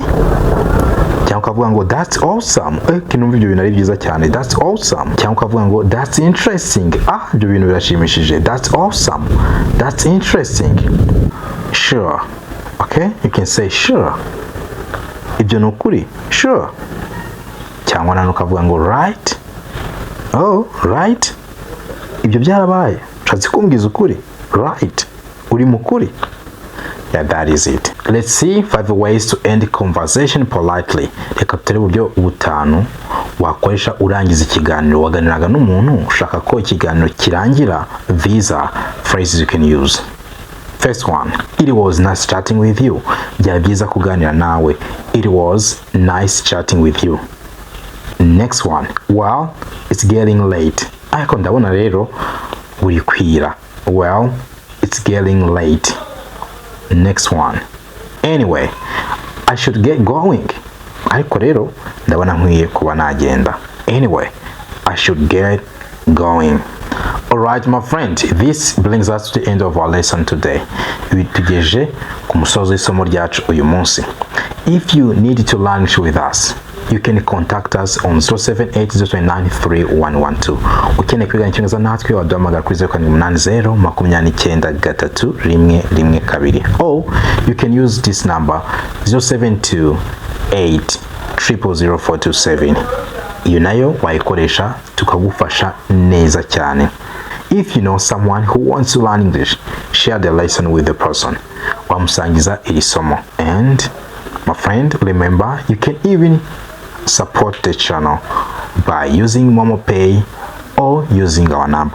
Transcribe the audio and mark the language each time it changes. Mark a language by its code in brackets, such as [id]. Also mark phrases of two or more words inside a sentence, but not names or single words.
[rw] Cyangwa ukavuga ngo [en] that's awesome. [rw] Kinumva ibyo bintu ari byiza cyane. [en] That's awesome. [rw] Cyangwa ukavuga ngo [en] that's interesting. [rw] Ibyo bintu birashimishije. [en] That's awesome. That's interesting. Sure. Okay? You can say sure. [rw] Ibyo nukuri. Sure. Cyangwa nano ukavuga ngo right. [en] Oh, right. [rw] Ibyo byarabaye. Ushatse kumbwiza ukuri. Right. Uri mukuri. [en] Yeah, that is it. Let's see 5 ways to end conversation politely. [rw] Reka tutere uburyo butanu wakoresha urangiza ikiganiro. Waganiraga n'umuntu ushaka ko ikiganiro kirangira. [en] These are phrases you can use. First one, it was nice chatting with you. [rw] Byari byiza kuganira nawe. [en] It was nice chatting with you. Next one, well, it's getting late. [rw] Ariko ndabona rero buri kwira. [en] Well, it's getting late. Next one, anyway, I should get going. [rw] Ariko rero ndabona nkwiye kuba nagenda. [en] Anyway, I should get going. Alright, my friend, this brings us to the end of our lesson today. [rw] Tugejeje ku musozo w'isomo ryacu uyu munsi. [en] If you need to learn with us, you can contact us on 0780293112. [rw] Ukeneye kwiga icyongereza natwe waduhamagara kuri 0780293112. [en] Or you can use this number 0728000427. [rw] Iyo nayo wayikoresha tukagufasha neza cyane. [en] If you know someone who wants to learn English, share the lesson with the person. [rw] Wamusangiza iri somo. [en] And my friend, remember, you can even support the channel by using MomoPay or using our number.